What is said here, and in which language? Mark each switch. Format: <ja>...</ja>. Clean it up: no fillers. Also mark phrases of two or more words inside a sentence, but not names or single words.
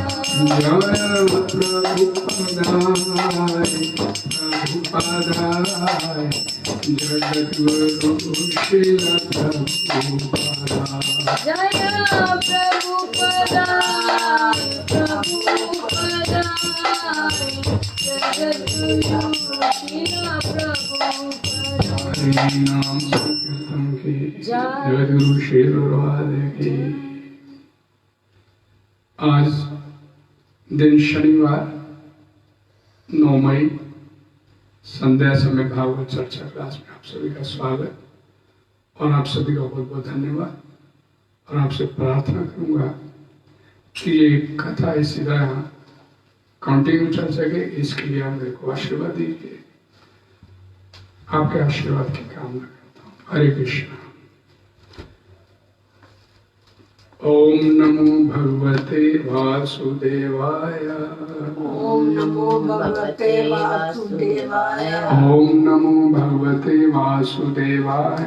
<sa>Jaya Prabhupada Prabhupada Jagadguru Srila Prabhupada. Jaya Prabhupada Prabhupada Jagadguru Srila Prabhupada.</sa> <hi>हरि नाम संकीर्तन की जगद्गुरु श्री गुरुवादे की। आज दिन शनिवार 9 मई संध्या समय भागवत चर्चा क्लास में आप सभी का स्वागत और आप सभी का बहुत बहुत धन्यवाद। और आपसे प्रार्थना करूंगा कि ये कथा इसी तरह कंटिन्यू चल सके, इसके लिए आप मेरे को आशीर्वाद दीजिए। आपके आशीर्वाद की कामना करता हूँ।</hi> <sa>हरे कृष्णा। ओम नमो भगवते वासुदेवाय। ओम नमो भगवते वासुदेवाय। ओम नमो भगवते वासुदेवाय।</sa>